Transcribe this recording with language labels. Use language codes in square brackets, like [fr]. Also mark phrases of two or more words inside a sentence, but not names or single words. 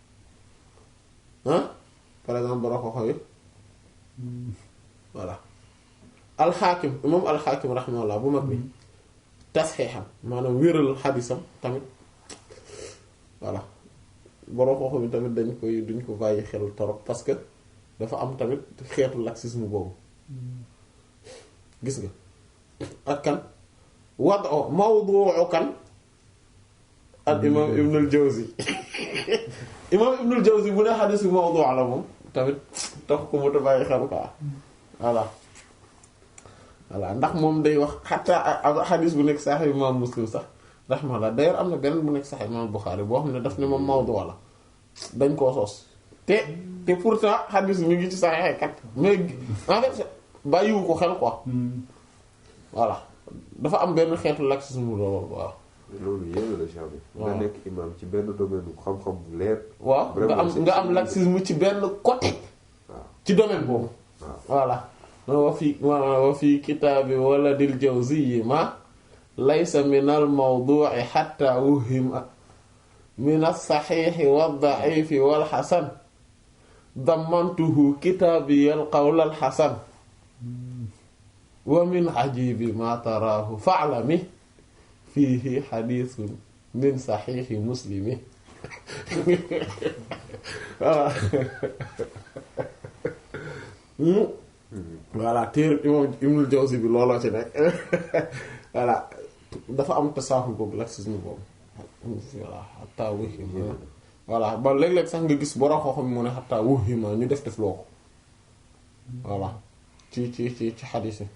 [fr] par exemple [wo] bara ko xawi voilà al-Hakim moom al-Hakim rahimahullah bu mag bi tasxiixam maanaam wéral xadiisam tamit voilà borom xoox bi tamit duñ ko bàyyi xel torop [fr] parce que [wo] dafa am tamit xeetu laxisme boobu gis nga ak kan wado mawdu'u kan al imam Ibn al-Jawzi imam Ibn al-Jawzi bu ne xadiis bi mawdu' la moom tamit tax ko mu ta bàyyi xel quoi voilà ndax moom day wax xataa xadiis bu nekk Sahih imam Muslim sax rahmaullah d'ailleurs am na benn bu nekk Sahih imam Bukhari boo xam ne daf ne moom mawdu la dañ koo sos te pourtant xadiis mi ngi ci Sahih kat [fr] mais en fait [wo] bàyyiwu ko xel quoi voilà dafa am benn xeetu laxisme loolu waaw. loolu yéen la Cheikh bi. nga nekk imam ci benn domaine bu xam-xam bu leer. waaw nga am laxisme ci benn côté. waaw ci domaine boobu. voilà. [ar] وفي كتاب ولد الجوزي ما ليس من الموضوع حتى وهم من الصحيح والضعيف والحسن ضمنته كتاب القول الحسن ومن عجيب ما تراه فاعلم فيه حديث من صحيح مسلم [wo] voilà téere imam Ibnul Jawzi bi looloo ci nekk voilà dafa am tasaaxul boobu laxisme boobu voilà [ar] خطأ وهم [wo] voilà ba léeg-léeg sax nga gis borom xooxam mu ne [ar] خطأ وهم [wo] ñu def loo ko voilà ci xadiis yi